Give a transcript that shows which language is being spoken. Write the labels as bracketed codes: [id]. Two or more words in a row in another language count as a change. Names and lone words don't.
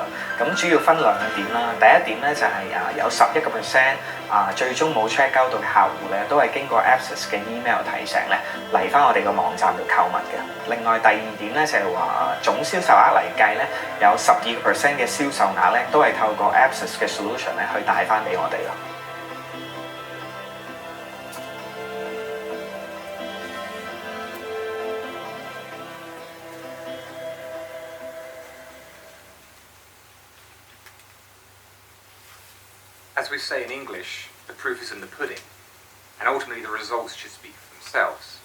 [yue] 咁主要分2點啦，第一點咧就係有11%最終冇 [en] check out [yue] 到嘅客戶咧，都係經過 Apps 嘅 email 提醒咧嚟翻我哋個網站度購物嘅。另外第二點咧就係話總銷售額嚟計咧，有12% 嘅銷售額咧都係透過 Apps 嘅 solution 咧去帶翻俾我哋咯。 [en] As we say in English, the proof is in the pudding, and ultimately the results should speak for themselves.